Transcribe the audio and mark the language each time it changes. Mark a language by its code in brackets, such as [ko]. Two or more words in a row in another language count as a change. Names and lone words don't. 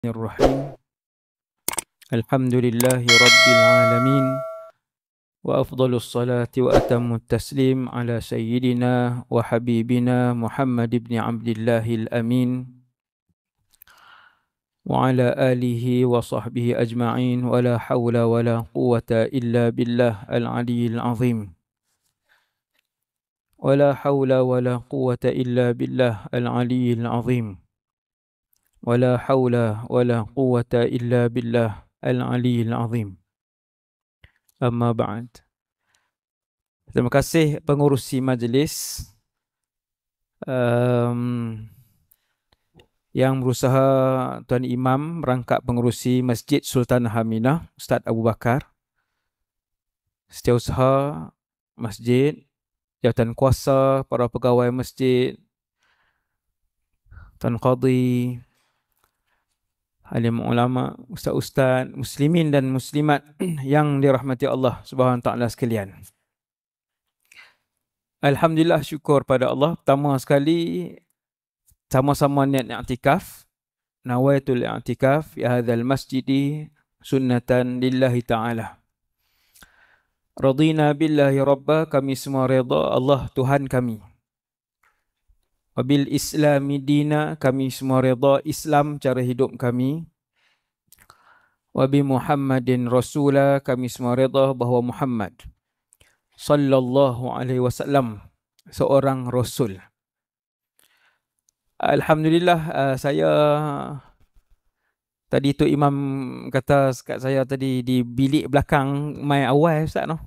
[ar] الرحيم الحمد لله رب العالمين وأفضل الصلاة وأتم التسليم على سيدنا وحبيبنا محمد بن عبد الله الأمين وعلى آله وصحبه أجمعين ولا حول ولا قوة إلا بالله العلي العظيم ولا حول ولا قوة إلا بالله العلي العظيم ولا حول ولا قوة إلا بالله العلي العظيم. أما بعد. [ms] Terima kasih pengurusi majlis yang berusaha, Tuan Imam, merangkap pengurusi Masjid Sultan Haminah, Ustaz Abu Bakar, setiausaha masjid, jawatan kuasa, para pegawai masjid, Tuan Qadhi, alim ulama, ustaz-ustaz, muslimin dan muslimat yang dirahmati Allah [ar] سبحانه وتعالى [ms] sekalian. Alhamdulillah, syukur pada Allah. Pertama sekali, sama-sama niat i'tikaf. [ar] نويت الاعتكاف في هذا المسجد سنة لله تعالى. رضينا بالله ربا, [ms] kami semua redha Allah Tuhan kami. [ar] وبالإسلام دينا, [ms] kami semua redha Islam cara hidup kami. [ar] وبمحمد رسولا, [ms] kami semua redha bahawa Muhammad [ar] صلى الله عليه وسلم [ms] seorang rasul. Alhamdulillah, saya tadi tu Imam kata kat saya tadi di bilik belakang mai awal Ustaz no.